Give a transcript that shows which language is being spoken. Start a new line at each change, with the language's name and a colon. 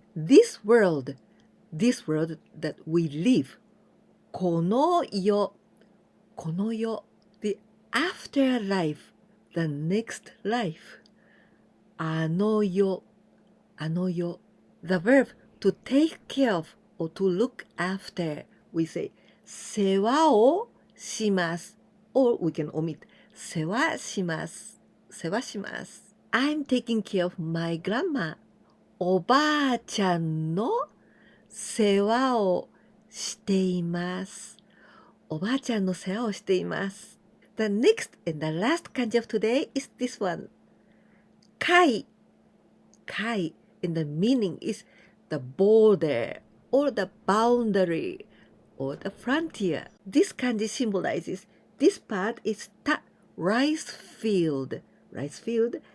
English: This world that we live, この世, この世, the afterlife, the next life, あの世, あの世. The verb to take care of or to look after, we say 世話をします, or we can omit 世話します, 世話します. I'm taking care of my grandma.
Japanese: おばあちゃんの世話をしています。おばあちゃんの世話をしています。
English: The next and the last kanji of today is this one.
Japanese: 海.海.
English: And the meaning is the border or the boundary or the frontier. This kanji symbolizes this part is ta, rice field. Rice field.